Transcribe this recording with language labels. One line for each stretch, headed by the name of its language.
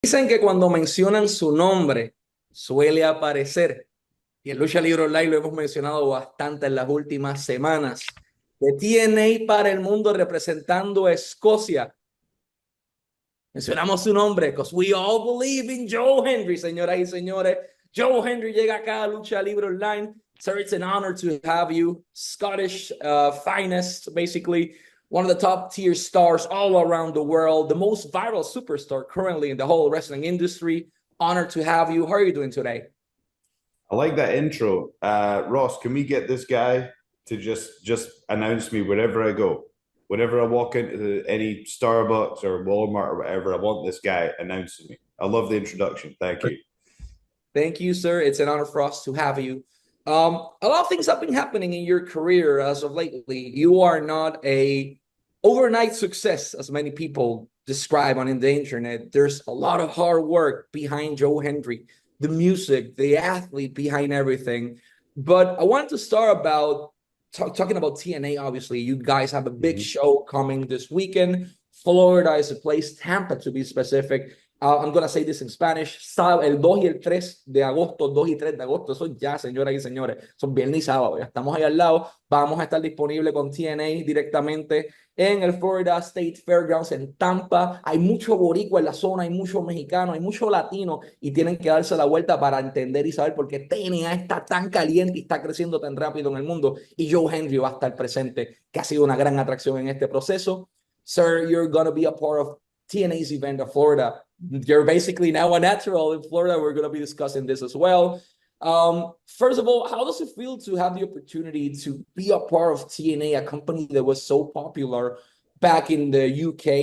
Spanish: Dicen que cuando mencionan su nombre suele aparecer, y en Lucha Libre Online lo hemos mencionado bastante en las últimas semanas, de TNA para el mundo representando a Escocia. Mencionamos su nombre,
English: because we all believe in Joe Hendry,
Spanish: señoras y señores. Joe Hendry llega acá a Lucha Libre Online.
English: Sir, it's an honor to have you. Scottish finest, basically. One of the top tier stars all around the world. The most viral superstar currently in the whole wrestling industry. Honored to have you. How are you doing today? I like that intro. Ross, can we get this guy to just announce me wherever I go? Whenever I walk into any Starbucks or Walmart or whatever, I want this guy announcing me. I love the introduction. Thank you. Thank you, sir. It's an honor for us to have you. A lot of things have been happening in your career as of lately. You are not a overnight success, as many people describe on the internet. There's a lot of hard work behind Joe Hendry, the music, the athlete behind everything. But I wanted to start about talking about TNA. Obviously, you guys have a big show coming this weekend. Florida is a place, Tampa to be specific. I'm going to say this in Spanish.
Spanish: El 2 y el 3 de agosto, 2 y 3 de agosto, eso ya, señoras y señores, son viernes y sábado, ya estamos ahí al lado. Vamos a estar disponibles con TNA directamente en el Florida State Fairgrounds en Tampa. Hay mucho boricua en la zona, hay mucho mexicano, hay mucho latino y tienen que darse la vuelta para entender y saber por qué TNA está tan caliente y está creciendo tan rápido en el mundo. Y Joe Hendry va a estar presente, que ha sido una gran atracción en este proceso.
English: Sir, you're going to be a part of TNA's event of Florida. You're basically now a natural in Florida. We're going to be discussing this as well. First of all, how does it feel to have the opportunity to be a part of TNA, a company that was so popular back in the UK?